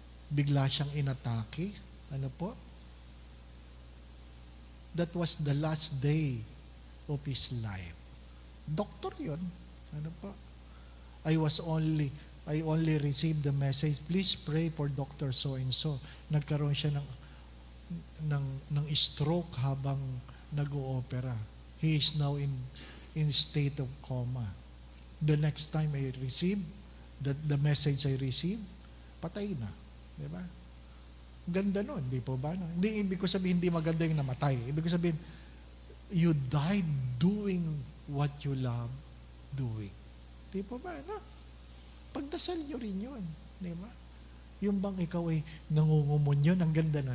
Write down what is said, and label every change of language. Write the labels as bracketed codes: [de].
[tl] Bigla siyang inatake. Ano po? [en] That was the last day of his life. [tl] Doktor yun. Ano po? [en] I only received the message, please pray for Dr. So-and-so. [tl] Nagkaroon siya ng stroke habang nag-oopera. [en] He is now in state of coma. The next time I received, the message I received, [tl] patay na. Di ba? Ganda nun, di po ba? No? Hindi, ibig ko sabihin, hindi maganda yung namatay. Ibig ko sabihin, [en] you died doing what you love doing. [tl] Di po ba? No? Pagdasal nyo rin yun. Di ba? Yung bang ikaw ay nangungumunyon, ang ganda na.